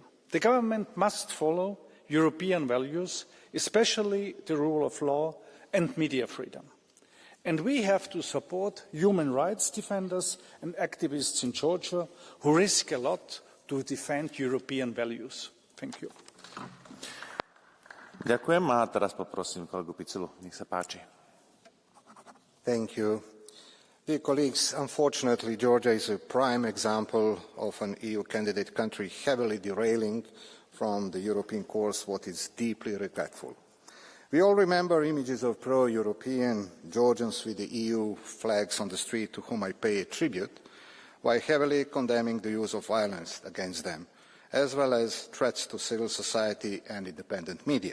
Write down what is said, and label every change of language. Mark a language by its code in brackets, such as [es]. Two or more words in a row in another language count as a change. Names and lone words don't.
[en] The government must follow European values, especially the rule of law and media freedom. And we have to support human rights defenders and activists in Georgia who risk a lot to defend European values. Thank you. [sk] Ďakujem a teraz poprosím kolegu Piculu. Nech sa páči. [en] Thank you. Dear colleagues, unfortunately, Georgia is a prime example of an EU candidate country heavily derailing from the European course, what is deeply regretful. We all remember images of pro-European Georgians with the EU flags on the street to whom I pay tribute, while heavily condemning the use of violence against them, as well as threats to civil society and independent media.